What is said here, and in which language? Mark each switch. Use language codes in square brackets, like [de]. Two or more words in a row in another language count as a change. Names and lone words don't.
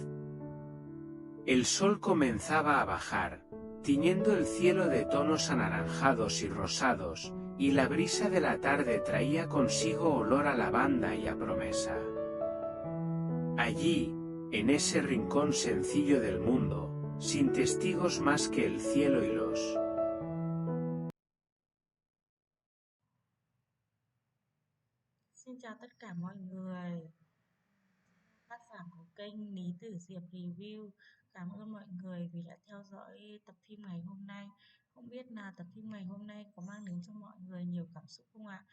[es] El sol comenzaba a bajar, tiñendo el cielo de tonos anaranjados y rosados, y la brisa de la tarde traía consigo olor a lavanda y a promesa. Allí, en ese rincón sencillo del mundo, sin testigos más que el cielo y los [vi] Xin chào tất cả mọi người, tác giả của kênh Lý Tử Diệp Review. Cảm ơn mọi người vì đã theo dõi tập phim ngày hôm nay. Không biết là tập phim ngày hôm nay có mang đến cho mọi người nhiều cảm xúc không ạ?